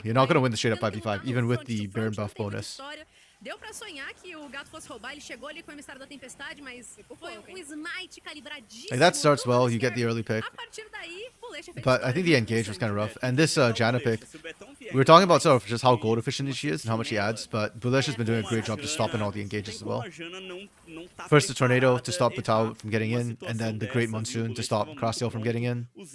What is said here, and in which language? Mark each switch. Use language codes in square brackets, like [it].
[en] You're not going to win the straight up 5v5, even with the Baron buff bonus. [pt] Deu pra sonhar que o gato fosse roubar, ele chegou ali com a emissário da tempestade, mas foi um smite calibradíssimo. [en] Like that starts well, you get the early pick. But I think the engage was kind of rough. And this Janna pick, we were talking about sort of just how gold efficient she is and how much she adds, but Bulish has been doing a great job just stopping all the engages as well. First the Tornado to stop the Tau from getting in, and then the Great Monsoon to stop Crossdale from getting in.